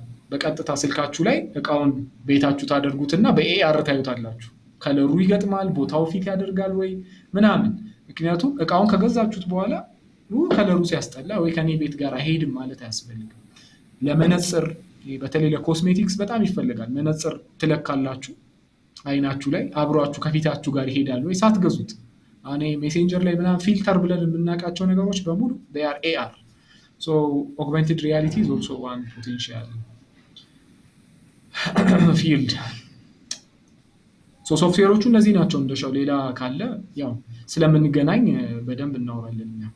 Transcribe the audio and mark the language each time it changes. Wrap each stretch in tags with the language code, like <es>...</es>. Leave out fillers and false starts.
<am>በቀጥታ ስልካችሁ ላይ እቃውን ቤታችሁ ታደርጉትና በኤአር ታዩታላችሁ። ከለሩ ይገጥማል፣ ቦታው ፊት ያደርጋል ወይ ምናምን። ምክንያቱም እቃውን ከገዛችሁት በኋላ ከለሩ ሲያስጠላ ወይ ከኔ ቤት ጋር አይሄድም ማለት አያስፈልግም። ለመነጽር በተለይ ለኮስሜቲክስ በጣም ይፈልጋል። መነጽር ትለካላችሁ አይናችሁ ላይ አብሯችሁ ከፊታችሁ ጋር ይሄዳል ወይ ሳትገዙት። እኔ ሜሴንጀር ላይ ምናምን ፊልተር ብለን የምናውቃቸው ነገሮች በሙሉ</am> <en>they are AR. So augmented reality is also one potential field.</en> <am>So ሶፍትዌሮቹ እነዚህ ናቸው። እንደሻው ሌላ ካለ ያው ስለምንገናኝ በደንብ እናወራለን።</am>